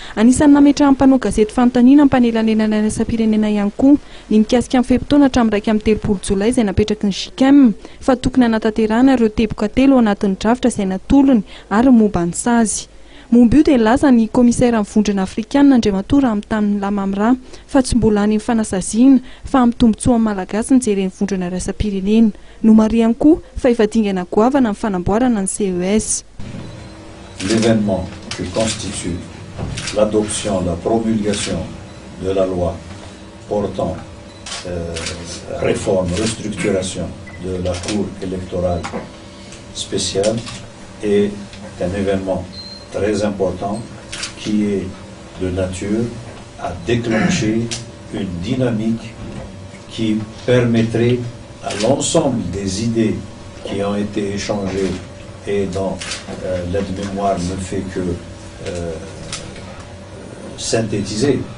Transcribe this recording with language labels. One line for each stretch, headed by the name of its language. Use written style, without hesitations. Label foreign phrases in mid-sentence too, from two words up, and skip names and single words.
Malagasy: Anisan'ny nametrahan'ny mpanao gazety fanontaniana mpanelanelana iraisam-pirenena ihany koa ny mikasika amin'ny fehim-potoana hatramin'ny 20 jolay izay napetraky ny JICAM fa tokony hanatanterahana ireo teboka telo ao anatin'ny drafitra izay natolony ary momba ny sazy. Momba io dia nilaza ny komisaira amin'ny vondrona afrikanina Andriamatora amin'ny tamin'ny Lamamra fa tsy mbola any amin'ny fanasaziana fa amin'ny tombontsoa amin'ny malagasy ny jeren'ny vondrona iraisam-pirenena. No mariany koa fa efa dingana goavana amin'ny fanamboarana ny CES.
French: L'événement que constitue l'adoption, la promulgation de la loi portant réforme, restructuration de la Cour électorale spéciale est un événement très important qui est de nature à déclencher une dynamique qui permettrait à l'ensemble des idées qui ont été échangées et dont l'aide-mémoire ne fait que synthétiser,